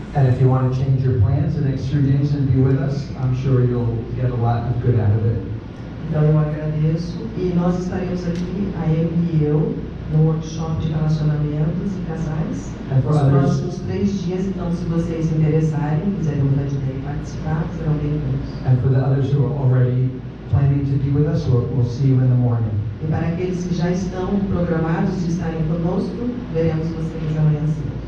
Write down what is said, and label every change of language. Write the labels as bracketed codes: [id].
[en] And if you want to change your plans the next 3 days and be with us, I'm sure you'll get a lot of good out of it. [pt] Então eu agradeço e nós estaremos aqui, a Emily e eu, no workshop de relacionamentos e casais, nos próximos 3 dias. Então, se vocês se interessarem, quiserem mudar de ideia e participar, serão bem-vindos. [en] And for the others who are already planning to be with us, we'll see you in the morning. [pt] E para aqueles que já estão programados de estarem conosco, veremos vocês amanhã cedo.